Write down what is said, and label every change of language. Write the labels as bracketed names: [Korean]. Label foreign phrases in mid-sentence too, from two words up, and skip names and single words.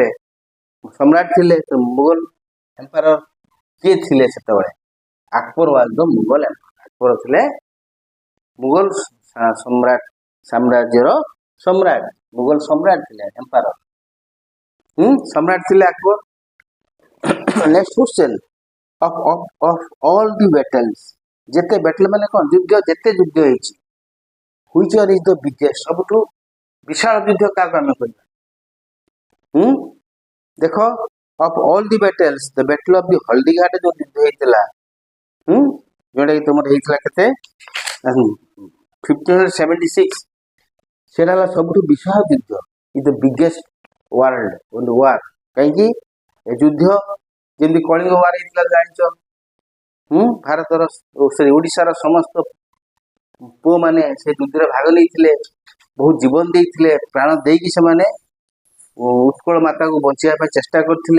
[Odia] ସମ୍ରାଟ ଥିଲେ। ତ ମୁଘଲ ଏମ୍ପାୟର କିଏ ଥିଲେ ସେତେବେଳେ? ଆକବର [English] was the Mughal empire. [Odia] ଆକବର ଥିଲେ ମୁଘଲ ସାମ୍ରାଜ୍ୟର ସମ୍ରାଟ। ମୁଘଲ ସମ୍ରାଟ ଥିଲେ, ଏମ୍ପାୟର ସମ୍ରାଟ ଥିଲେ ଆକବର। [English] next question of all the battles, [Odia] ଯେତେ ବ୍ୟାଟଲ ମାନେ କଣ? ଯୁଦ୍ଧ, ଯେତେ ଯୁଦ୍ଧ ହେଇଛି, [English] which one is the biggest? [Odia] ସବୁଠୁ ବିଶାଳ ଯୁଦ୍ଧ କାହାକୁ ଆମେ କହିବା? ଦେଖ [English] of all the battles, the battle of the [Odia] ହଳଦୀଘାଟ ଯୋଉ ଯୁଦ୍ଧ ହେଇଥିଲା, ଯୋଉଟା କି ତମର ହେଇଥିଲା କେତେ 1576, ସେଟା ହେଲା ସବୁଠୁ ବିଶାଳ ଯୁଦ୍ଧ। [English] is the biggest war. କାହିଁକି? [Odia] ଏ ଯୁଦ୍ଧ ଯେମିତି କଳିଙ୍ଗ ୱାର ହେଇଥିଲା ଜାଣିଛ, ଭାରତର ଓଡିଶାର ସମସ୍ତ ପୁଅମାନେ ସେ ଯୁଦ୍ଧରେ ଭାଗ ନେଇଥିଲେ, ବହୁତ ଜୀବନ ଦେଇଥିଲେ, ପ୍ରାଣ ଦେଇକି ସେମାନେ ଉତ୍କଳ ମାତାକୁ ବଞ୍ଚେଇବା ପାଇଁ ଚେଷ୍ଟା କରିଥିଲେ।